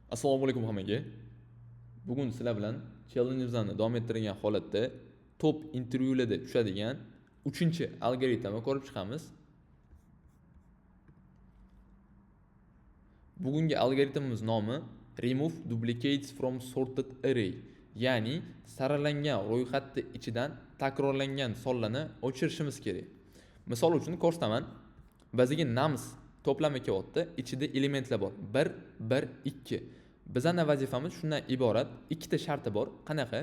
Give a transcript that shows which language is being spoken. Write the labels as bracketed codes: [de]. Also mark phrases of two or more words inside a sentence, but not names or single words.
[uz] Assalomu alaykum hammaga. Bugun sizlar bilan challenge'imizni davom ettirgan holatda top intervyularda tushadigan 3-algoritmni ko'rib chiqamiz. Bugungi algoritmimiz nomi [en] Remove duplicates from sorted array, [uz] ya'ni saralangan ro'yxatni ichidan takrorlangan sonlarni o'chirishimiz kerak. Misol uchun ko'rsataman. Bizga nums to'plami kelyapti, ichida elementlar bor. 1, 1, 2. Bizning vazifamiz shundan iborat. Ikkita sharti bor. Qanaqa?